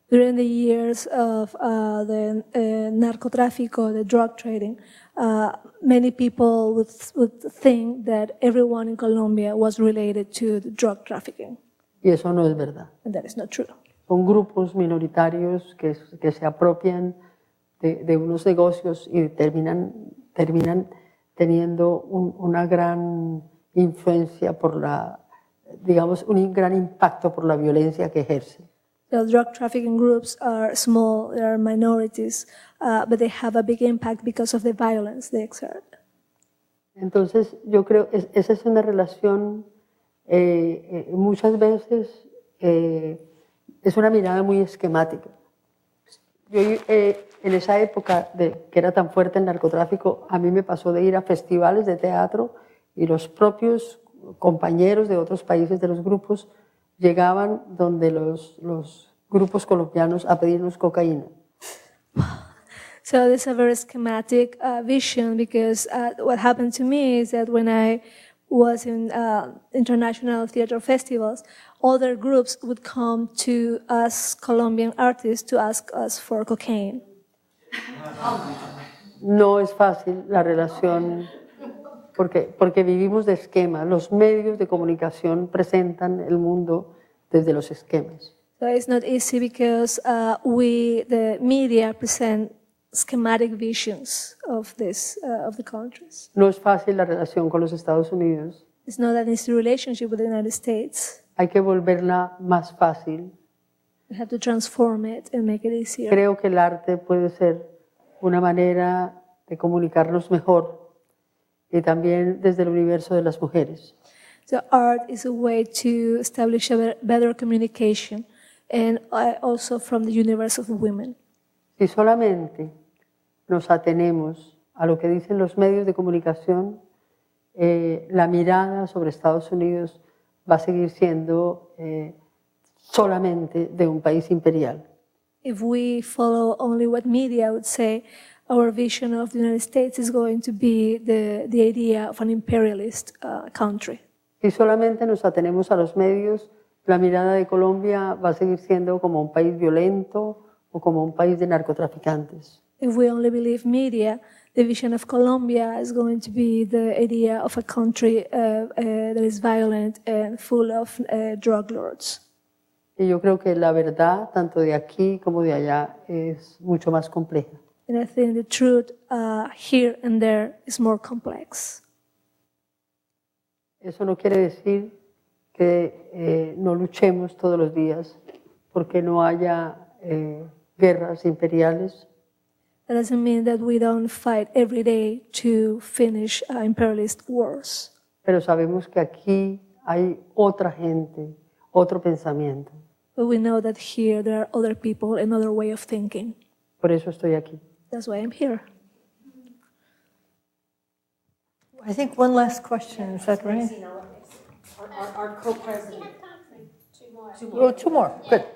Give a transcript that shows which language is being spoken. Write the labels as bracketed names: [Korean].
[English] During the years of the narcotráfico, the drug trading, many people would think that everyone in Colombia was related to the drug trafficking. [Spanish] Y eso no es verdad. [English] And that is not true. [Spanish] Son grupos minoritarios que se apropian de unos negocios y terminan teniendo una gran influencia por digamos, un gran impacto por la violencia que ejerce. [English] The drug trafficking groups are small, they are minorities, but they have a big impact because of the violence they exert. [Spanish] Entonces, yo creo que esa es una relación, muchas veces, es una mirada muy esquemática. Yo, en esa época que era tan fuerte el narcotráfico, a mí me pasó de ir a festivales de teatro y los propios compañeros de otros países de los grupos llegaban donde los grupos colombianos a pedirnos cocaína. [English] So there's a very schematic vision because what happened to me is that when I was in international theater festivals, other groups would come to us Colombian artists to ask us for cocaine. [Spanish] No es fácil la relación porque vivimos de esquemas. Los medios de comunicación presentan el mundo desde los esquemas. [English] So it's not easy because the media, present schematic visions of the countries. [Spanish] No es fácil la relación con los Estados Unidos. [English] It's not an easy relationship with the United States. [Spanish] Hay que volverla más fácil. [English] We have to transform it and make it easier. [Spanish] Creo que el arte puede ser una manera de comunicarnos mejor y también desde el universo de las mujeres. [English] So art is a way to establish a better communication and also from the universe of women. [Spanish] Si solamente nos atenemos a lo que dicen los medios de comunicación, la mirada sobre Estados Unidos va a seguir siendo solamente de un país imperial. [English] If we follow only what media would say, our vision of the United States is going to be the idea of an imperialist country. [Spanish] Si solamente nos atenemos a los medios, la mirada de Colombia va a seguir siendo como un país violento o como un país de narcotraficantes. [English] If we only believe media, the vision of Colombia is going to be the idea of a country that is violent and full of drug lords. [Spanish] Y yo creo que la verdad, tanto de aquí como de allá, es mucho más compleja. [English] And I think the truth here and there is more complex. [Spanish] Eso no quiere decir que no luchemos todos los días porque no haya guerras imperiales. [English] That doesn't mean that we don't fight every day to finish imperialist wars. [Spanish] Pero sabemos que aquí hay otra gente, otro pensamiento. [English] But we know that here there are other people, another way of thinking. [Spanish] Por eso estoy aquí. [English] That's why I'm here. I think one last question, is that right? Our co-president. Oh, two more, good.